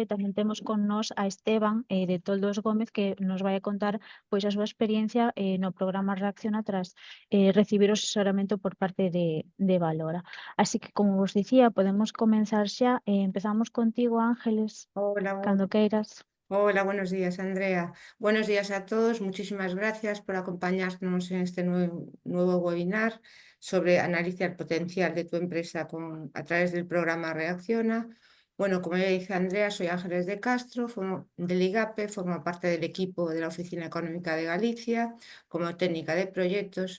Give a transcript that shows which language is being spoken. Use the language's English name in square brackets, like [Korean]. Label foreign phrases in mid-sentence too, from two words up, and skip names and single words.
[Galician] Tamén temos con nós a Esteban de Toldos Gómez, que nos vai a contar pois a súa experiencia no programa Reacciona tras recibir o asesoramento por parte de Valora. Así que, como vos dicía, podemos comenzar xa. Empezamos contigo, Ángeles, Hola, cando queiras. [Spanish] hola, buenos días, Andrea. Buenos días a todos. Muchísimas gracias por acompañarnos en este nuevo webinar sobre analizar el potencial de tu empresa a través del programa Reacciona. Bueno, como ya dice Andrea, soy Ángeles de Castro, del IGAPE, formo parte del equipo de la Oficina Económica de Galicia como técnica de proyectos.